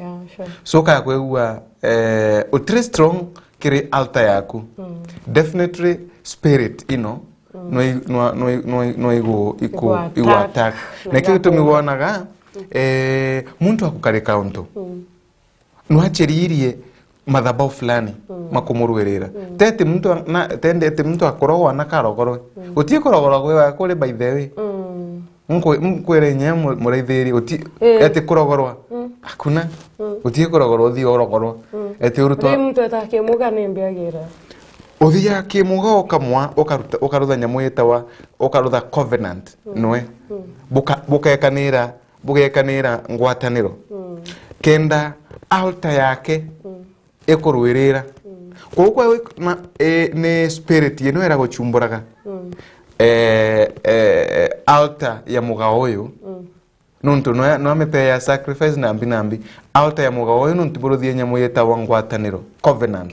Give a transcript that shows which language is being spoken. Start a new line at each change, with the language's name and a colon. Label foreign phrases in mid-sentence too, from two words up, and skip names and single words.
English: Sure.
Meru: so ka kwewa utri strong kiri altar yaku definitely spirit no igo attack na kitu tumiwonaga muntu akukarika untu no achiririe madhabahu fulani makumurwerera tete muntu akorogwa na karogoro utie korogoro gwe kuri
English: by the way
Meru: mkwere nyemo muraithiri uti ete korogorwa akuna utie korogoro uthi orogoro ete urutwa muntu atakemuga nembiagira uthia kimuga okamwa okarutha nyamu yetawa okarutha covenant noe bugekanira ngwataniro kenda altar yake ekorwerera kokwa ne spirit yenu era gochumburaga altar ya mugaoyo nuntu no amepeya sacrifice nambi altar ya mugaoyo nuntu buruthie nyamu yetawa ngwataniro covenant